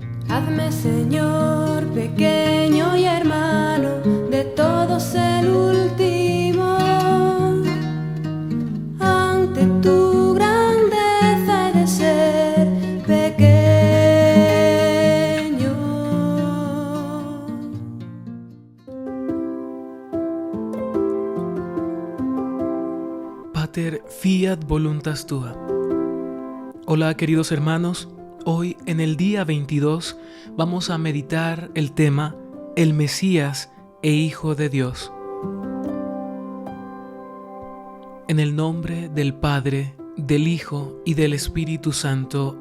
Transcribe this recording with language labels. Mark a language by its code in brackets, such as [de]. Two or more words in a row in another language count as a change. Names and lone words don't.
[es] Hazme, Señor, pequeño y hermano, de todos el último. Ante tu grandeza he de ser pequeño. [la] Pater fiat voluntas tua. [es] Hola queridos hermanos, hoy en el día 22 vamos a meditar el tema El Mesías e Hijo de Dios. En el nombre del Padre, del Hijo y del Espíritu Santo.